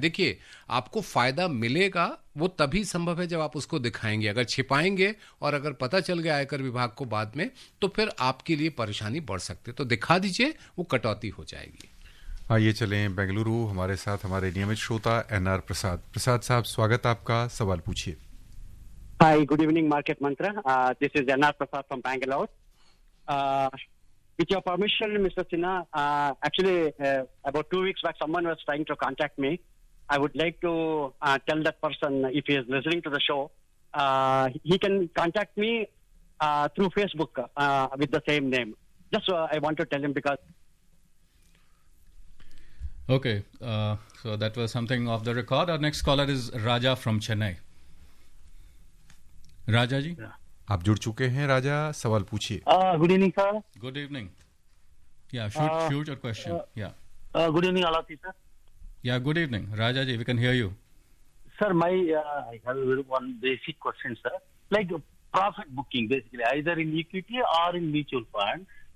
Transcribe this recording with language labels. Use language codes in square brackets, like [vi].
[hi] देखिए, आपको फ़ायदा मिलेगा वो तभी संभव है जब आप उसको दिखाएंगे। अगर छिपाएंगे और अगर पता चल गया आयकर विभाग को बाद में तो फिर आपके लिए परेशानी बढ़ सकती है। तो दिखा दीजिए, वो कटौती हो जाएगी। आइए चलें बेंगलुरु, हमारे साथ हमारे नियमित श्रोता NR प्रसाद। प्रसाद साहब, स्वागत आपका, सवाल पूछिए। [en] Hi, good evening, Market Mantra. This is NR Prasad from Bangalore. With your permission, Mr. Sinha, actually, about 2 weeks back, someone was trying to contact me. I would like to tell that person, if he is listening to the show, he can contact me through Facebook with the same name. Just I want to tell him because... Okay, so that was something off the record. Our next caller is Raja from Chennai. Raja ji? [hi] आप जुड़ चुके हैं राजा, सवाल पूछिए। [en] Good evening, sir. Good evening. Yeah, shoot your question. Yeah. Good evening, all of you, sir. Yeah, good evening. Raja ji, we can hear you. Sir, I have one basic question, sir. Like profit booking, basically, either in equity or in mutual fund.